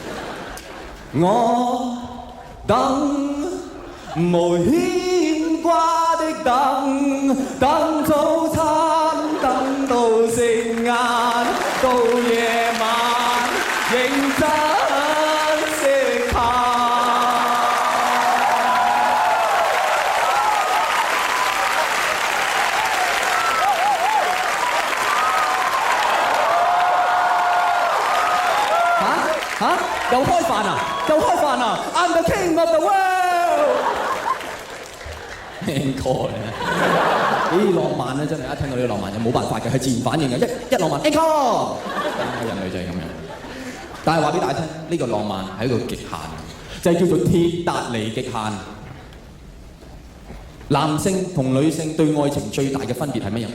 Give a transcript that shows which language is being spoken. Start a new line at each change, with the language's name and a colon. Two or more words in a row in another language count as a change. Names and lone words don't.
Cantonese: 我等無牽掛的等，等早餐，等到食晏，到夜晚認真食飯。又開飯啊！又開飯啊 ！
English: I'm the king of the world。
Cantonese: Encore 呢浪漫咧，真係一聽到呢個浪漫就冇辦法嘅，係自然反應嘅。一浪漫 Encore， 人類就係咁樣。但係話俾大家聽，呢個浪漫係一個極限，就係叫做鐵達尼極限。男性同女性對愛情最大嘅分別係乜嘢？